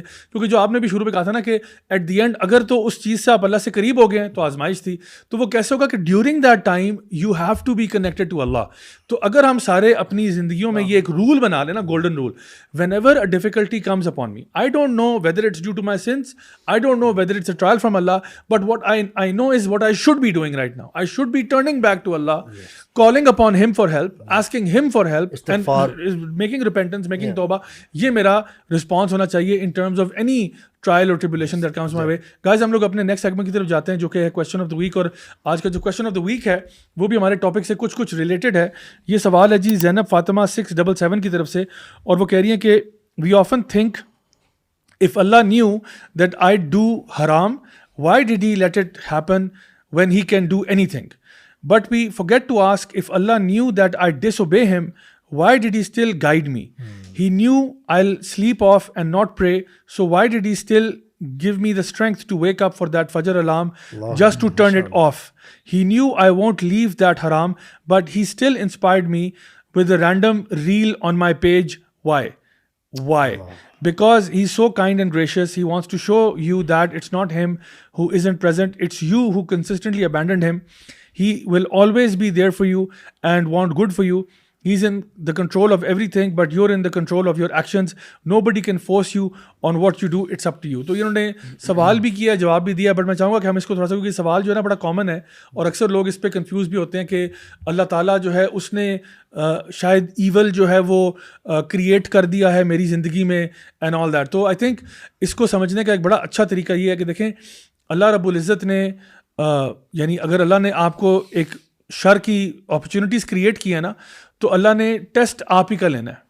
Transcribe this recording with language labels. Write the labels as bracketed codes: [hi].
[ur] کیونکہ جو آپ نے بھی شروع میں کہا تھا نا کہ [en] at the end [ur] اگر تو اس چیز سے آپ اللہ سے قریب ہو گئے ہیں تو آزمائش تھی, تو وہ کیسے ہوگا کہ [en] During that time you have to be connected to Allah. [ur] تو اگر ہم سارے اپنی زندگیوں میں یہ ایک رول بنا لیں نا, golden role, [en] Whenever a difficulty comes upon me, I don't know whether it's due to my sense, I don't know whether it's a trial from Allah, but what I know is what I should be doing right now. I should be turning back to Allah, calling upon him for help, asking him for help, and making repentance, making tawbah. [ur] یہ میرا [en] response [ur] ہونا چاہیے [en] in terms of any trial or tribulation that comes my way. [ur] Guys, ہم لوگ اپنے next segment کی طرف جاتے ہیں جو کہ ہے [en] Question of the week. [ur] اور آج کا جو کویسچن آف دا ویک ہے وہ بھی ہمارے ٹاپک سے کچھ ریلیٹڈ ہے. یہ سوال ہے جی زینب فاطمہ 677 کی طرف سے, اور وہ کہہ رہی ہیں کہ [en] we often think if Allah knew that I do haram, why did he let it happen when he can do anything? But we forget to ask, if Allah knew that I disobey him, why did he still guide me? He knew I'll sleep off and not pray, so why did he still give me the strength to wake up for that Fajr alarm just to turn it off? He knew I won't leave that haram, but he still inspired me with a random reel on my page. Why? Because he's so kind and gracious. He wants to show you that it's not him who isn't present, it's you who consistently abandoned him. He will always be there for you and want good for you. He's in the control of everything, but you're in the control of your actions. Nobody can force you on what you do. It's up to you. [ur] تو انہوں نے سوال بھی کیا, جواب بھی دیا, but میں چاہوں گا کہ ہم اس کو تھوڑا سا, کیونکہ سوال جو ہے نا بڑا کامن ہے اور اکثر لوگ اس پہ کنفیوز بھی ہوتے ہیں کہ اللہ تعالیٰ جو ہے اس نے شاید ایول جو ہے وہ کریٹ کر دیا ہے میری زندگی میں [en] And all that. [ur] تو [en] I think [ur] اس کو سمجھنے کا ایک بڑا اچھا طریقہ یہ ہے کہ دیکھیں اللہ رب العزت نے یعنی اگر اللہ نے آپ کو ایک شر کی اپرچونیٹیز کریٹ کی ہے نا, تو اللہ نے ٹیسٹ آپ ہی کا لینا ہے.